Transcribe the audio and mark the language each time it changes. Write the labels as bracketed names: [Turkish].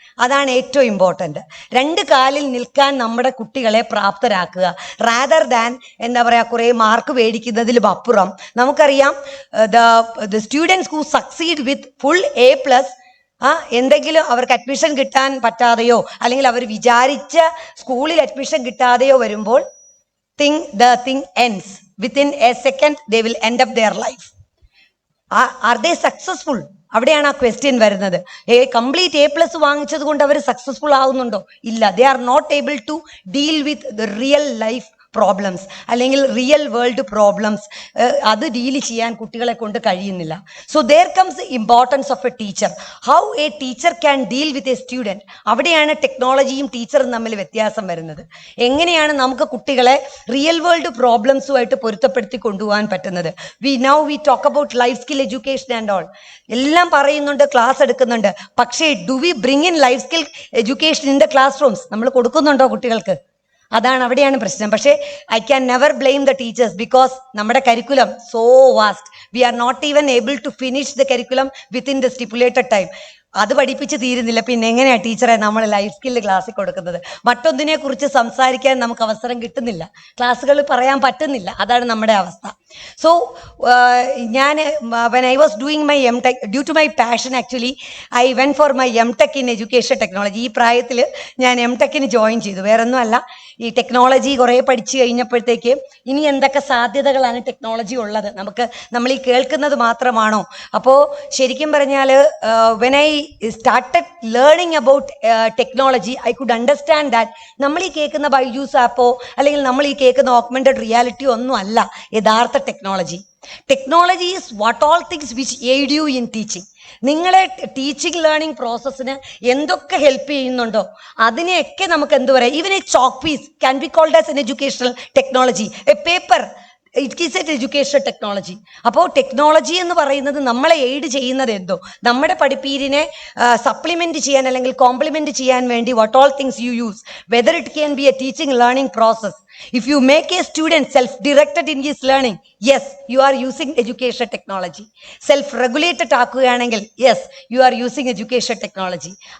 [Malayalam] അതാണ് ഏറ്റവും ഇമ്പോർട്ടൻ്റ്. 2 കാലിൽ നിൽക്കാൻ നമ്മുടെ കുട്ടികളെ പ്രാപ്തരാക്കുക, [English] rather than [Malayalam] എന്താ പറയുക കുറേ മാർക്ക് മേടിക്കുന്നതിലും അപ്പുറം. നമുക്കറിയാം [English] the students who succeed with full A+, [Malayalam] എന്തെങ്കിലും അവർക്ക് അഡ്മിഷൻ കിട്ടാൻ പറ്റാതെയോ അല്ലെങ്കിൽ അവർ വിചാരിച്ച സ്കൂളിൽ അഡ്മിഷൻ കിട്ടാതെയോ വരുമ്പോൾ [English] the thing ends. Within a second they will end up their life. Are they successful? [Malayalam] അവിടെയാണ് ആ ക്വസ്റ്റ്യൻ വരുന്നത്. കംപ്ലീറ്റ് A+ വാങ്ങിച്ചത് കൊണ്ട് അവർ സക്സസ്ഫുൾ ആവുന്നുണ്ടോ? ഇല്ല. [English] They are not able to deal with the real life problems അല്ലെങ്കിൽ real world problems. [Malayalam] അത് deal ചെയ്യാൻ കുട്ടികളെ കൊണ്ട് കഴിയുന്നില്ല. [English] So there comes importance of a teacher. How a teacher can deal with a student. [Malayalam] അവിടെയാണ് ടെക്നോളജിയും ടീച്ചറും തമ്മിൽ വ്യത്യാസം വരുന്നത്. എങ്ങനെയാണ് നമുക്ക് കുട്ടികളെ റിയൽ വേൾഡ് പ്രോബ്ലംസുമായിട്ട് പൊരുത്തപ്പെടുത്തി കൊണ്ടുപോകാൻ പറ്റുന്നത്? [English] We talk about life skill education and all. [Malayalam] എല്ലാം പറയുന്നുണ്ട്, ക്ലാസ് എടുക്കുന്നുണ്ട്. [English] പക്ഷേ do we bring in life skill education in the classrooms? [Malayalam] നമ്മൾ കൊടുക്കുന്നുണ്ടോ കുട്ടികൾക്ക്? അവിടെയാണ് പ്രശ്നം. പക്ഷേ [English] I can never blame the teachers because [Malayalam] നമ്മുടെ curriculum so vast. [English] We are not even able to finish the curriculum within the stipulated time. [Malayalam] അത് പഠിപ്പിച്ച് തീരുന്നില്ല. പിന്നെ എങ്ങനെയാണ് ടീച്ചറെ നമ്മൾ ലൈഫ് സ്കില്ല് ക്ലാസ്സിൽ കൊടുക്കുന്നത്? മറ്റൊന്നിനെ കുറിച്ച് സംസാരിക്കാൻ നമുക്ക് അവസരം കിട്ടുന്നില്ല, ക്ലാസ്സുകൾ പറയാൻ പറ്റുന്നില്ല. അതാണ് നമ്മുടെ അവസ്ഥ. സോ ഞാൻ [English] when I was doing my M.Tech, due to my passion actually, I went for my M.Tech in education technology. [Malayalam] ഈ പ്രായത്തിൽ ഞാൻ M.Techന് ജോയിൻ ചെയ്തു. വേറൊന്നുമല്ല, ഈ ടെക്നോളജി കുറേ പഠിച്ചു കഴിഞ്ഞപ്പോഴത്തേക്ക് ഇനി എന്തൊക്കെ സാധ്യതകളാണ് ടെക്നോളജി ഉള്ളത്, നമ്മൾ ഈ കേൾക്കുന്നത് മാത്രമാണോ? അപ്പോൾ ശരിക്കും പറഞ്ഞാൽ [English] when I started learning about technology, I could understand that [Malayalam] നമ്മൾ ഈ കേൾക്കുന്ന ബൈജൂസ് ആപ്പോ അല്ലെങ്കിൽ നമ്മൾ ഈ കേൾക്കുന്ന ഓഗ്മെന്റഡ് റിയാലിറ്റി ഒന്നും അല്ല യഥാർത്ഥ technology. [English] Technology is what all things which aid you in teaching. [Malayalam] നിങ്ങളെ ടീച്ചിങ് ലേണിംഗ് പ്രോസസ്സിന് എന്തൊക്കെ ഹെൽപ്പ് ചെയ്യുന്നുണ്ടോ അതിനെയൊക്കെ നമുക്ക് എന്ത് പറയാം? [English] Even a chalk piece can be called as an educational technology. A paper, it is a educational technology. [Malayalam] അപ്പോൾ technology എന്ന് പറയുന്നത് നമ്മളെ എയ്ഡ് ചെയ്യുന്നത് എന്തോ നമ്മുടെ പഠിപ്പീരിനെ സപ്ലിമെന്റ് ചെയ്യാൻ അല്ലെങ്കിൽ കോംപ്ലിമെന്റ് ചെയ്യാൻ വേണ്ടി [English] What all things you use, whether it can be a teaching learning process. If you make a student self-directed in his learning, yes, you are using education technology. [Malayalam] Self-regulated ആക്കുകയാണെങ്കിൽ [English] yes, you are using education technology.